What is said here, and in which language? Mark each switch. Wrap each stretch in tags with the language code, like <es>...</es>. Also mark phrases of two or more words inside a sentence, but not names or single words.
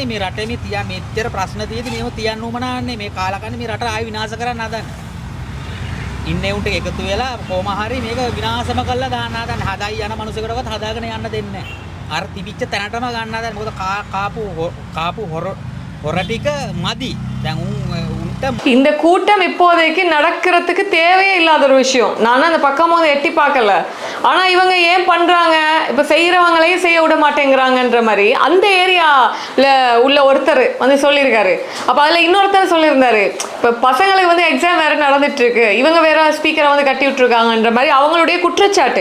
<si>මේ රටේ මේ තියා මෙච්චර ප්‍රශ්න තියෙදි මේව තියන්න උවමනාන්නේ මේ කාලකන්ණි මේ රට ආයි විනාශ කරන්න හදන්නේ. ඉන්නේ උන්ට එකතු වෙලා කොහොම හරි මේක විනාශම කරලා දාන්න හදන්නේ. හදයි යන මිනිසෙකුටවත් හදාගෙන යන්න දෙන්නේ නැහැ. අර තිබිච්ච තැනටම ගන්න හදන්නේ. මොකද කාපු හොර ටික මදි. දැන්</si> <ta>இந்த கூட்டம் இப்போதைக்கு நடக்கிறதுக்கு தேவையே இல்லாத ஒரு விஷயம். நானும் அந்த பக்கம் வந்து எட்டி பார்க்கல. ஆனா இவங்க ஏன் பண்றாங்க, இப்ப செய்யறவங்களையும் செய்ய விட மாட்டேங்கிறாங்கன்ற மாதிரி அந்த ஏரியால உள்ள ஒருத்தர் வந்து சொல்லியிருக்காரு. அப்ப அதுல இன்னொருத்தர் சொல்லியிருந்தாரு, இப்ப பசங்களுக்கு வந்து எக்ஸாம் வேற நடந்துட்டு இருக்கு, இவங்க வேற ஸ்பீக்கரை வந்து கட்டி விட்டுருக்காங்கன்ற மாதிரி அவங்களுடைய குற்றச்சாட்டு.</ta>